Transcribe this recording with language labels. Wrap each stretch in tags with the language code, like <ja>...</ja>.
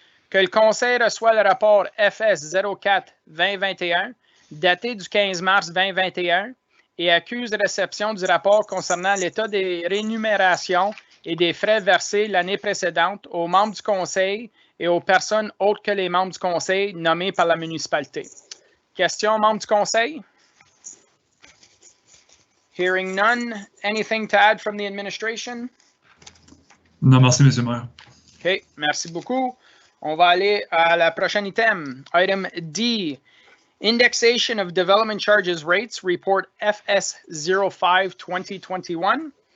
<fr>Que le Conseil reçoit le rapport FS 04-2021, daté du 15 mars 2021, et accuse réception du rapport concernant l'état des rémunérations et des frais versés l'année précédente aux membres du Conseil et aux personnes autres que les membres du Conseil nommés par la municipalité. Question, membres du Conseil?</fr> <en>Hearing none. Anything to add from the administration?</en> <fr>Non, merci, Monsieur le maire. OK, merci beaucoup. On va aller à la prochaine item.</fr> <en>Item D. Indexation of development charges rates, report FS 05-2021.</en>